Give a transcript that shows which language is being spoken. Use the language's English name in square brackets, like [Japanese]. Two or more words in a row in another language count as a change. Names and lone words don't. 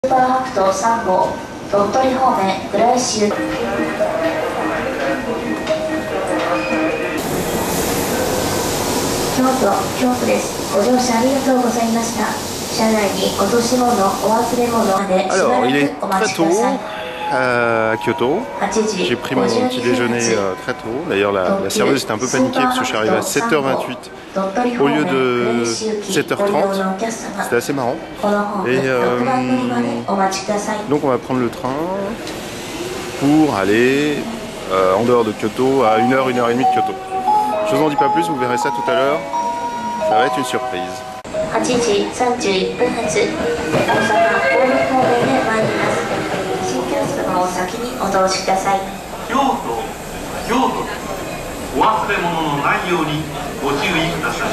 [Japanese] スーパーハクト3号、鳥取方面、倉石行き。京都です。ご乗車ありがとうございました。車内に落とし物、お忘れ物までしばらくお待ちください。 [French] À Kyoto, j'ai pris mon petit déjeuner très tôt. D'ailleurs, la serveuse était un peu paniquée parce que je suis arrivé à 7h28 au lieu de 7h30. C'était assez marrant. Et donc, on va prendre le train pour aller en dehors de Kyoto à 1h, 1h30 de Kyoto. Je vous en dis pas plus, vous verrez ça tout à l'heure. Ça va être une surprise. [Japanese] 8 時31分発、大阪・神戸方面で参ります。新幹線を先にお通しください。京都、お忘れ物のないようにご注意ください。